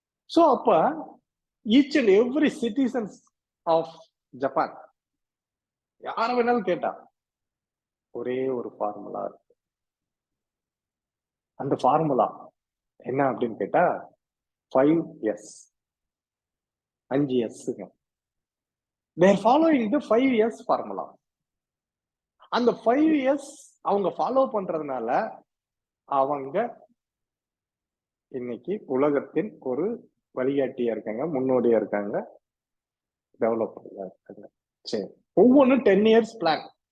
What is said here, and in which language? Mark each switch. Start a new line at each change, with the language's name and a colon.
Tamil: So அப்ப
English: each and every citizens of Japan
Tamil: யார வேணாலும் கேட்டா ஒரே ஒரு ஃபார்முலா இருக்கு. அந்த ஃபார்முலா என்ன அப்படின்னு கேட்டா 5S. 5S.
English: They are following the 5S formula.
Tamil: அந்த 5S அவங்க ஃபாலோ பண்றதுனால அவங்க இன்னைக்கு உலகத்தின் ஒரு வழிகாட்டியா இருக்காங்க, முன்னோடியா இருக்காங்க, டெவலப்பர்ல இருக்காங்க. சரி, ஒவ்வொன்றும்
English: 10 years plan.